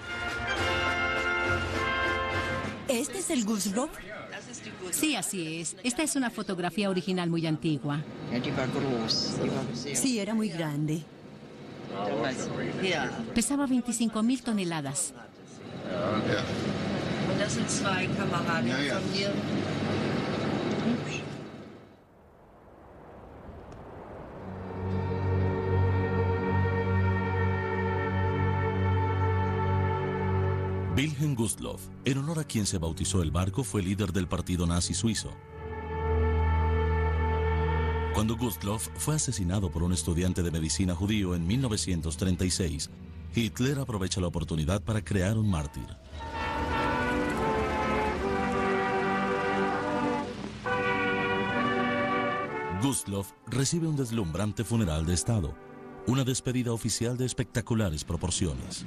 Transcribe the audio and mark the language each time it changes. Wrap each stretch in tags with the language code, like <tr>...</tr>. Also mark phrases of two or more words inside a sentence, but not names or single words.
<es>¿Este es el Gustloff? Sí, así es. Esta es una fotografía original muy antigua. Sí, era muy grande. Pesaba 25.000 toneladas.</es> <de>Das sind zwei Kameraden von mir.</de> <es>Wilhelm Gustloff, en honor a quien se bautizó el barco, fue líder del partido nazi suizo. Cuando Gustloff fue asesinado por un estudiante de medicina judío en 1936, Hitler aprovecha la oportunidad para crear un mártir. Gustloff recibe un deslumbrante funeral de Estado, una despedida oficial de espectaculares proporciones.</es>